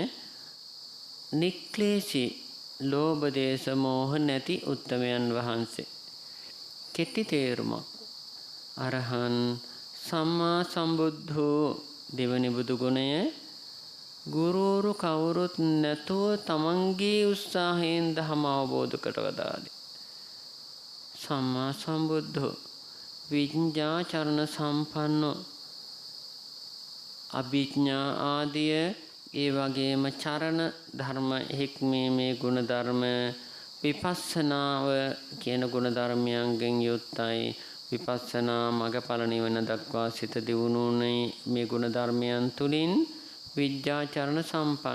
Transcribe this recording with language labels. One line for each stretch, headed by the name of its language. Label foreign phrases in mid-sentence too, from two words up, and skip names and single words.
Sinhala: නික්ලේශී ලෝභ දේශ මොහ නැති උත්තමයන් වහන්සේ. කෙටි තේරුමක්.
Pali: අරහන් සම්මා සම්බුද්ධෝ
Sinhala: දෙවනි බුදු ගුණය. ගුරුවරු කවුරුත් නැතුව තමන්ගේ උත්සාහයෙන් ධර්ම අවබෝධ කරවදාලි.
Pali: සම්මා සම්බුද්ධෝ විඤ්ඤාචරණ සම්පන්නෝ
Sinhala: අභිඥා ආදිය ඒ වගේම චරණ ධර්ම හික්මීමේ ගුණ ධර්ම විපස්සනාව කියන ගුණ ධර්මයන්ගෙන් යුක්තයි. විපස්සනා මගඵල නිවන දක්වා සිත දියුණුුනේ මේ ගුණ ධර්මයන් තුලින් විද්‍යාචරණ සම්පන්න.